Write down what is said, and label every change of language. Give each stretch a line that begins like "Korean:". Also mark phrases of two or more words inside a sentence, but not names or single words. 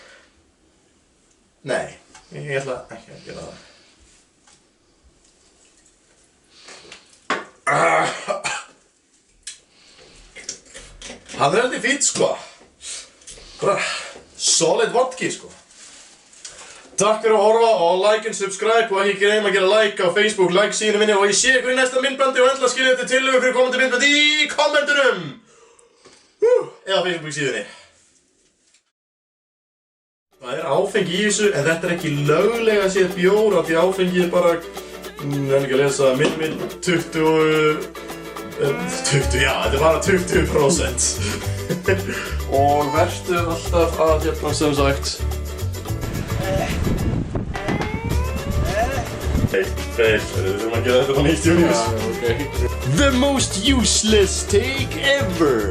Icelandic: Nei, ég ætla ekki að gera það. Hann er heldur fýtt sko. Bara solid vodki sko. Takk fyrir að horfa og
English: like and subscribe
Icelandic: og ekki gleyma að gera like á Facebook, like síðunum minni og ég sé ykkur í næsta myndbandi og endla skiljið þetta tillögur fyrir komandi myndbandi í kommentunum. Eða Facebook síðunni. Það er áfengi í þessu en þetta er ekki löglega að séð bjór af því áfengi er bara, ég ekki að lesa, 20, já, þetta er bara 20%. Og vertu alltaf að hérna sem sagt Feil, við þurfum að gera þetta á nýtt Június.
English: The most useless take ever.